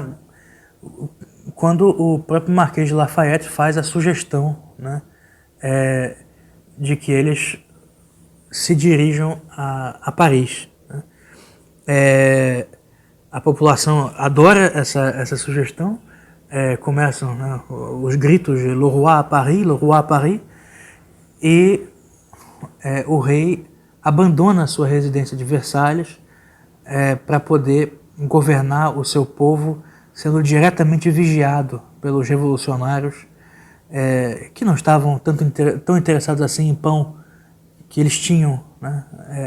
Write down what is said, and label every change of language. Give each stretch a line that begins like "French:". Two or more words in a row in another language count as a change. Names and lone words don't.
Portuguese: Quando o próprio Marquês de Lafayette faz a sugestão, né, de que eles se dirijam a Paris, né? A população adora essa sugestão, começam, né, os gritos de
French: le roi à Paris,
Portuguese: e o rei abandona a sua residência de Versalhes para poder governar o seu povo, sendo diretamente vigiado pelos revolucionários, que não estavam tão interessados assim em pão que eles tinham, né?